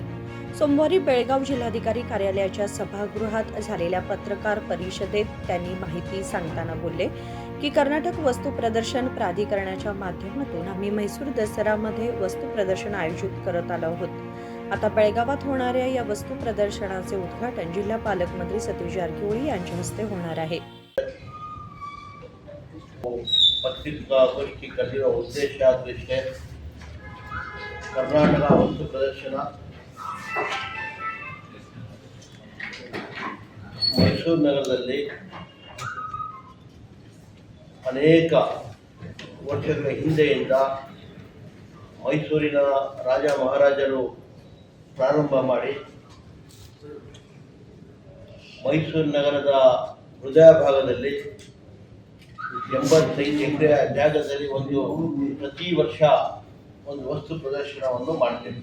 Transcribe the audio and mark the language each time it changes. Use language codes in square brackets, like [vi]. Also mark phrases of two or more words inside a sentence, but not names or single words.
[mr] सोमवारी बेळगाव जिल्हाधिकारी कार्यालयाच्या सभागृहात झालेल्या पत्रकार परिषदेत त्यांनी माहिती सांगताना बोलले की कर्नाटक वस्तू प्रदर्शन प्राधिकरणाच्या माध्यमातून आम्ही म्हैसूर दसऱ्यामध्ये वस्तू प्रदर्शन आयोजित करत आलो आहोत. आता बेळगावात होणाऱ्या या वस्तू प्रदर्शनाचे उद्घाटन जिल्हा पालकमंत्री सतीश जारकिहोळी यांच्या हस्ते होणार आहे. [kn] ಪತ್ರಿಕಾಗೋಷ್ಠಿ ಕರೆದಿರುವ ಉದ್ದೇಶ ಅದೃಷ್ಟೇ ಕರ್ನಾಟಕ ವಸ್ತು ಪ್ರದರ್ಶನ ಮೈಸೂರು ನಗರದಲ್ಲಿ ಅನೇಕ ವರ್ಷಗಳ ಹಿಂದೆಯಿಂದ ಮೈಸೂರಿನ ರಾಜ ಮಹಾರಾಜರು ಪ್ರಾರಂಭ ಮಾಡಿ ಮೈಸೂರು ನಗರದ ಹೃದಯ ಭಾಗದಲ್ಲಿ 85 ಎಕರೆ ಜಾಗದಲ್ಲಿ ಪ್ರತಿ ವರ್ಷ ಒಂದು ವಸ್ತು ಪ್ರದರ್ಶನವನ್ನು ಮಾಡ್ತೇವೆ.